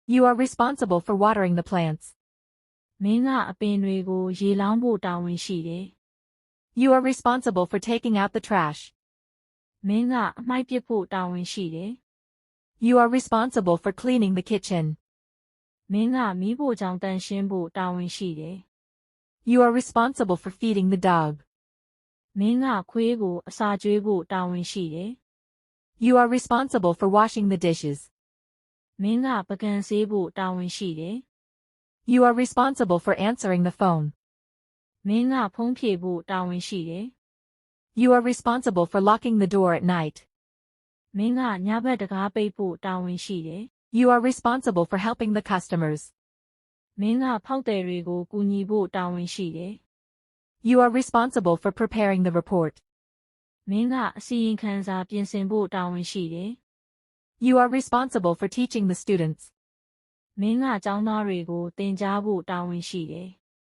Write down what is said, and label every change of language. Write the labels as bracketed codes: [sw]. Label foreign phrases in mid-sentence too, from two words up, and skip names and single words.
[en] You are responsible for watering the plants. [my] မင်းကအပင်တွေကိုရေလောင်းဖို့တာဝန်ရှိတယ် [en] You are responsible for taking out the trash. [my] မင်းကအမှိုက်ပစ်ဖို့တာဝန်ရှိတယ် [en] You are responsible for cleaning the kitchen. [my] မင်းကမီးဖိုချောင်တန့်ရှင်းဖို့တာဝန်ရှိတယ် [en] You are responsible for feeding the dog. [my] မင်းကခွေးကိုအစာကျွေးဖို့တာဝန်ရှိတယ် [en] You are responsible for washing the dishes. [my] မင်းကပကံဆေးဖို့တာဝန်ရှိတယ် [en] You are responsible for answering the phone. [my] မင်းကဖုံးဖြေဖို့တာဝန်ရှိတယ် [en] You are responsible for locking the door at night. [my] မင်းကညဘက်တကားပိတ်ဖို့တာဝန်ရှိတယ် [en] You are responsible for helping the customers. [my] မင်းကဖောက်သည်တွေကိုကူညီဖို့တာဝန်ရှိတယ် [en] You are responsible for preparing the report. [my] မင်းကအစီရင်ခံစာပြင်ဆင်ဖို့တာဝန်ရှိတယ် [en] You are responsible for teaching the students. [my] မင်းကကျောင်းသားတွေကိုသင်ကြားဖို့တာဝန်ရှိတယ်